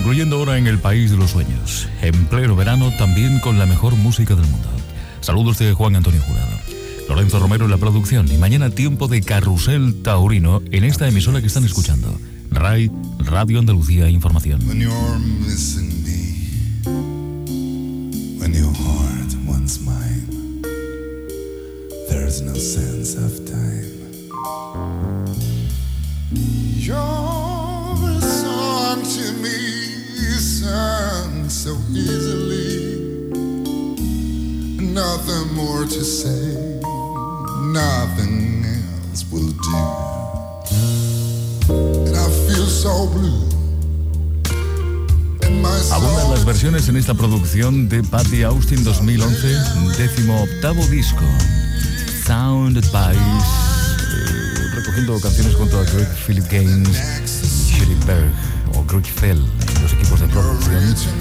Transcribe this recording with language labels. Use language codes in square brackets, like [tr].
[es] ahora en el país de los sueños, en pleno verano, también con la mejor música del mundo. Saludos de Juan Antonio Jurado. Lorenzo Romero en la producción y mañana tiempo de Carrusel Taurino en esta emisora que están escuchando. RAI, Radio Andalucía Información. [en] When you're missing me, when your heart wants mine, there's no sense of time. Your song to me sounds so easily, nothing more to say, nothing else will do. And I feel so blue. [es] Abundan las versiones en esta producción de Patty Austin 2011, décimo octavo disco. Sound Pies, recogiendo canciones junto a Greg Philip Gaines, Philip Berg o Greg Fell, los equipos de producción.